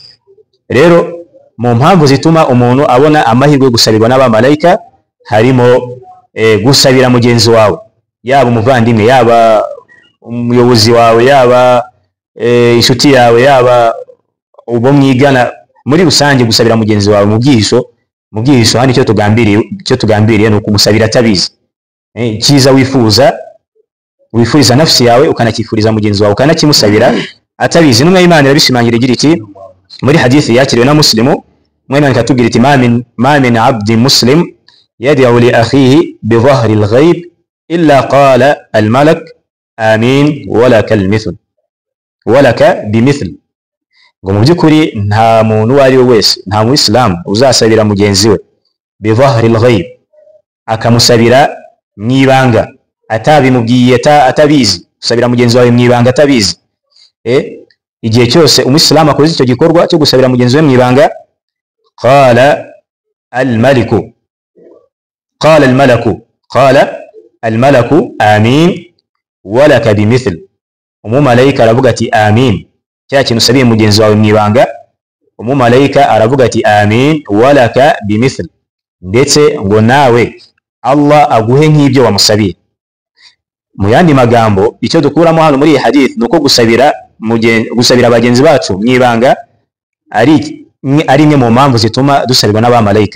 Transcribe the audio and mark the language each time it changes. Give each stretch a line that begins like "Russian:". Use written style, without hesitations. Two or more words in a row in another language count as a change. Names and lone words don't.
Kinyarwanda: Rero mu mpamvu zituma umuntu abona amahirwe yo gusabirwa n'abamalayika harimo gusabira mugenzi wawe, yaba umuvandimwe, yaba umuyobozi wawe, yaba inshuti yawe, yaba ubo mwigana, muri rusange gusabira mugenzi wawe mu bwihisho hano icyo tugambiriye ni ukumusabira atabizi. Cyiza wifuriza nafsi yawe ukanakifuriza mugenzi wawe ukanakimusabira atabizi. N'umwe Imana irabishimangira igira iti muri hadithi yakiriwe na Muslimu, Imana ikatubwira iti
Arabic: ما من عبد مسلم يدعو لأخيه بظهر الغيب إلا قال الملك آمين ولك بمثل.
Kinyarwanda: Ngo mu by'ukuri nta muntu uwo ari we wese, nta muislamu uzasabira mugenzi we
Arabic: بظهر الغيب,
Kinyarwanda: akamusabira mwibanga atabimubwiye atabizi, usabira mugenzi wawe mwibanga atabizi. Igihe cyose umuislamu akoze icyo gikorwa cyo gusabira mugenzi we mwibanga,
Arabic: قال الملك آمين ولك بمثل.
Kinyarwanda: Umumalayika aravuga ati amin, cya kintu usabiye mugenzi wawe mwibanga, umumalayika aravuga ati
Arabic: آمين ولك بمثل,
Kinyarwanda: ndetse ngo nawe Allah aguhe nk'ibyo wamusabiye. Mu yandi magambo icyo dukuramo hano muri iyi hadith nuko gusabira bagenzi bacu mwibanga ari imwe mu mpamvu zituma dusabirwa n'abamalayika.